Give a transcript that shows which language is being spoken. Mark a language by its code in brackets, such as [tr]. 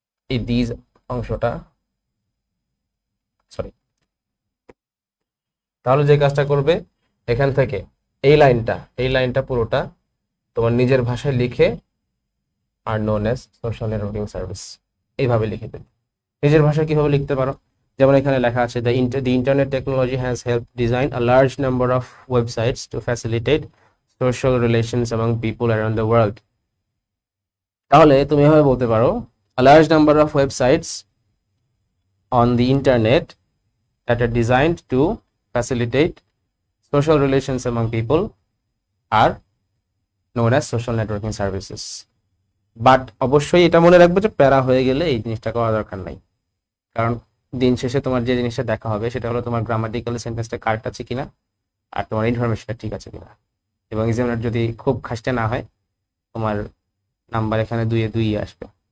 [bn] এই দিজ অংশটা, সরি, তাহলে যে কাজটা করবে, এখান থেকে এই লাইনটা পুরোটা তোমার নিজের ভাষায় লিখে [en] are known as social networking service [bn] এইভাবে লিখে দেবে। নিজের ভাষায় কিভাবে লিখতে পারো? যেমন এখানে লেখা আছে, [en] the internet technology has helped design a large number of websites to facilitate social relations among people around the world। [bn] তাহলে তুমি এভাবে বলতে পারো, [en] a large number of websites on the internet that are designed to facilitate social relations among people are known as social networking services। [bn] But অবশ্যই এটা মনে রাখবে যে প্যারা হয়ে গেলে এই জিনিসটা করা দরকার নাই। কারণ দিন শেষে তোমার যে জিনিসটা দেখা হবে সেটা হলো তোমার গ্রামাটিক্যাল সেন্টেন্সটা কারেক্ট আছে কিনা, আর তোমার ইনফরমেশনটা ঠিক আছে কিনা। এবং এক্সামিনার যদি খুব খাসতে না হয়, তোমার নাম্বার এখানে 2-2 আসবে।